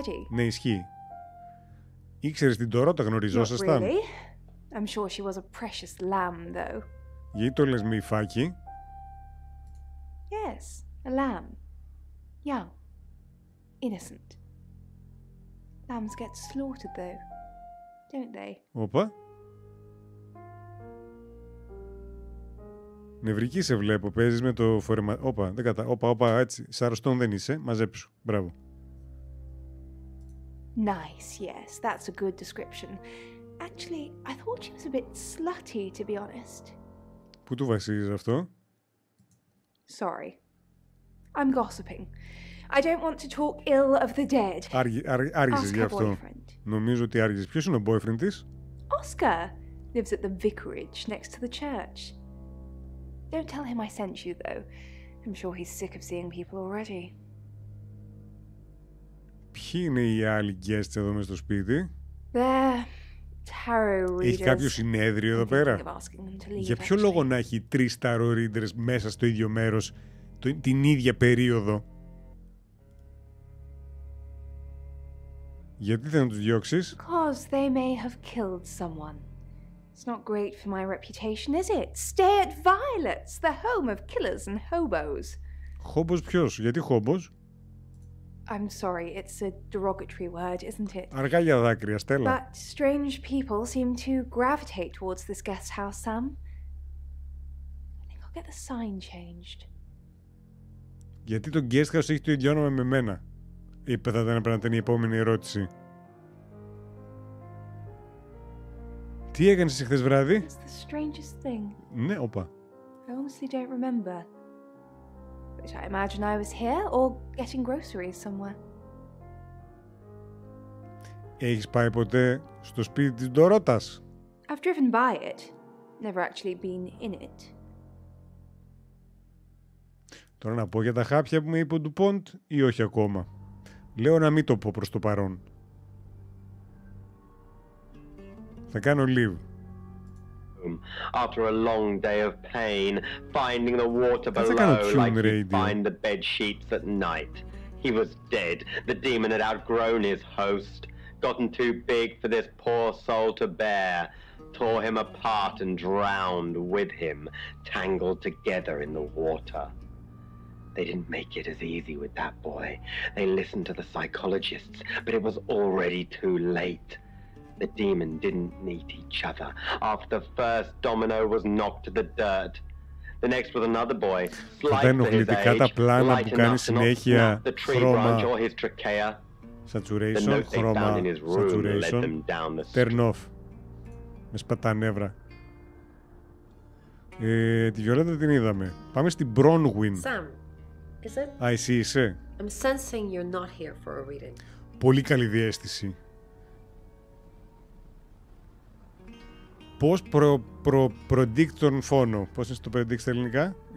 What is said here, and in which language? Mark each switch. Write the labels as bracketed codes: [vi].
[el] Ναι, ισχύει. Ήξερες την Ντορότα, γνωριζόσασταν? [en] I'm sure she was a precious lamb, though. [el] Γιατί το λες με υφάκι? [en] Yes, a lamb. Young. Innocent. Lambs get slaughtered, though, don't they? [el] Όπα. Νευρική σε βλέπω, παίζεις με το φορεμα... Όπα, δεν κατα... Όπα, έτσι. Σαροστόν δεν είσαι, μαζέψου. Μπράβο. [en] Nice, yes, that's a good description. Actually, I thought she was a bit slutty, to be honest. [el] Πού του βασίζεις αυτό? [en] Sorry. I'm gossiping. I don't want to talk ill of the dead. [el] Άργησες γι' αυτό. Νομίζω ότι άργησες. Ποιος είναι ο boyfriend της? [en] Oscar lives at the vicarage next to the church. Don't tell him I sent you, though. I'm sure he's sick of seeing people already. [el] Ποιοι είναι οι άλλοι guests εδώ μέσα στο σπίτι? [en] They're tarot readers. [el] Έχει κάποιο συνέδριο εδώ πέρα? Για ποιο λόγο να έχει 3 tarot readers μέσα στο ίδιο μέρος την ίδια περίοδο? Γιατί δεν τους διώξεις? [en] Because they may have killed someone. It's not great for my reputation, is it? Stay at Violet's, the home of killers and hobos. [el] Χόμπος ποιος? Γιατί χόμπος? [en] I'm sorry, it's a derogatory word, isn't it? [el] Αργά για δάκρυα, Στέλλα. [en] But strange people seem to gravitate towards this guest house, Sam. I think I'll get the sign changed. [el] Γιατί το guest house έχει το ίδιο όνομα με μένα? Είπε θα ήταν να είναι η επόμενη ερώτηση. Τι έκανες εσύ χθες βράδυ? [en] It's the strangest thing. [el] Ναι, όπα. [en] I honestly don't remember. But I imagine I was here or getting groceries somewhere. [el] Έχεις πάει ποτέ στο σπίτι της Ντορότας? [en] I've driven by it. Never actually been in it. [el] Τώρα να πω για τα χάπια που με είπε ο Ντουπόντ ή όχι ακόμα? Λέω να μην το πω προς το παρόν. Θα κάνω leave. [en] After a long day of pain, finding the water below like he'd find the bed sheets at night. He was dead. The demon had outgrown his host, gotten too big for this poor soul to bear, tore him apart and drowned with him, tangled together in the water. They didn't make it as easy with that boy. They listened to the psychologists, but it was already too late. The demon didn't need each other. After the first domino was knocked to the dirt, the next was another boy, slight for his age, light enough to not snap the tree branch or his trachea. Saturation, The note they [el] χρώμα, [en] found in his room led saturation, them down the turn off. [el] Με σπατά νεύρα. Τη Βιολέτα την είδαμε. Πάμε στην Bronwyn. [en] Sam, is it? [el] Α, εσύ είσαι? [en] I'm sensing you're not here for a reading. [el] Πολύ καλή διαίσθηση. Πώς predict τον φόνο? Πώς είναι το predict στα ελληνικά?